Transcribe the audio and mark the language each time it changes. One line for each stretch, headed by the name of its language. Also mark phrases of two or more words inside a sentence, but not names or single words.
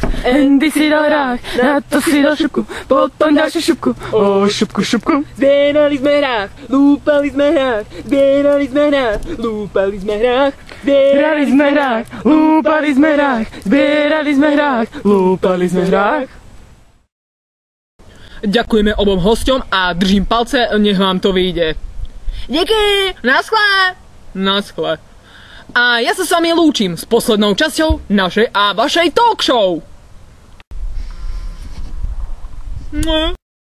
Slovak: Andy si dal hrách, na to si dal šupku, potom další šupku, šupku. Zbierali jsme hrách, lúpali jsme hrách, zbierali jsme hrách, lúpali jsme hrách, zbierali jsme hrách, lúpali jsme hrách, zbierali jsme hrách, lúpali jsme hrách. Ďakujeme obom hosťom a držím palce, nech vám to vyjde.
Czech: Díky, naschle.
Slovak: A ja sa s vami lúčim s poslednou časťou našej a vašej talk show.